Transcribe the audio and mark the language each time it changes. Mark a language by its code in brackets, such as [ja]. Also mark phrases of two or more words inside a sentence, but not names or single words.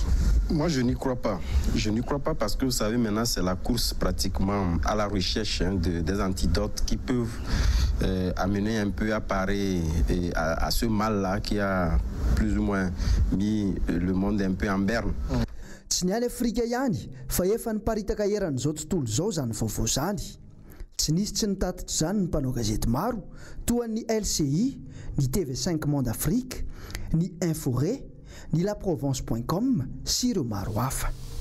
[fr] Moi, je n'y crois pas. Je n'y crois pas parce que, vous savez, maintenant, c'est la course pratiquement à la recherche des antidotes qui peuvent amener un peu à parer à ce mal-là qui a plus ou moins mis le monde un peu en berne. [mg] Tsy ny any Afrika ihany fa efa niparitaka eran'izao tontolo izao zany vaovao zany. Tsy nisy tsy nitatitra zany ny mpanao gazety maro toa ny LCI, ny TV5 Monde Afrique, ny Inforé, ny laprovence.com sy ireo maro hafa.